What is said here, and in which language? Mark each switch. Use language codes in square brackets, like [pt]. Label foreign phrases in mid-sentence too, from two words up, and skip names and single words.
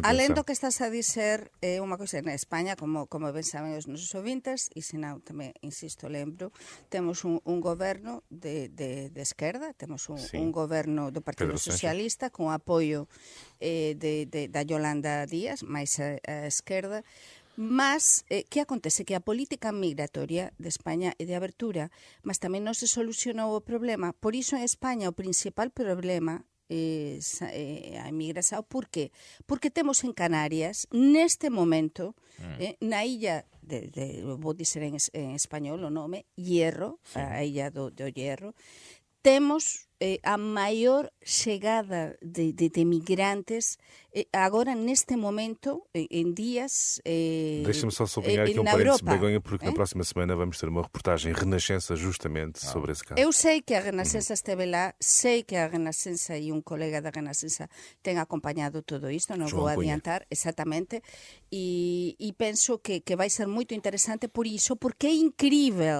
[pt] Além do que estás a dizer, é uma coisa, na Espanha, como bem sabem os nosos ouvintes, e se não, também, insisto, lembro, temos um governo de esquerda, temos um governo do Partido Socialista, com apoio da Yolanda Díaz, mais a esquerda. Mas, que acontece? [gl] Que a política migratoria de España é de abertura, mas tamén non se solucionou o problema. Por iso en España o principal problema é a inmigración. Por qué? Porque temos en Canarias, neste momento, na illa, vou dizer en español o nome, Hierro, a illa do Hierro, temos a maior chegada de migrantes agora neste momento, [pt] em dias Deixa-me só sublinhar aqui um parênteses, Begonha, porque na próxima semana vamos ter uma reportagem Renascença justamente sobre esse caso. Eu sei que a Renascença esteve lá, sei que a Renascença e um colega da Renascença têm acompanhado tudo isto, não vou adiantar exatamente, e penso que vai ser muito interessante por isso, porque é incrível.